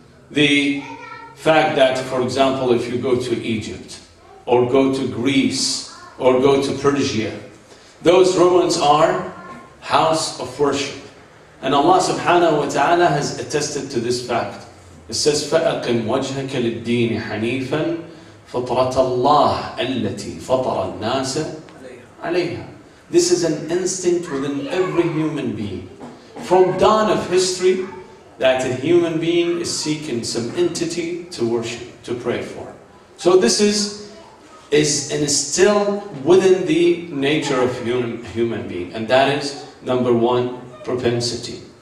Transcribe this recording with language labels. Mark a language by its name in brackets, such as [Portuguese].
[English] The fact that, for example, if you go to Egypt, or go to Greece, or go to Persia, those ruins are house of worship. And Allah subhanahu wa ta'ala has attested to this fact. It says, [Arabic] فَأَقِمْ وَجْهَكَ لِلدِّينِ حَنِيفًا فَطْرَةَ اللَّهِ الَّتِي فَطَرَ النَّاسَ عَلَيْهَا. [English] This is an instinct within every human being. From dawn of history, that a human being is seeking some entity to worship, to pray for. So this is still within the nature of human being, and that is number one, propensity.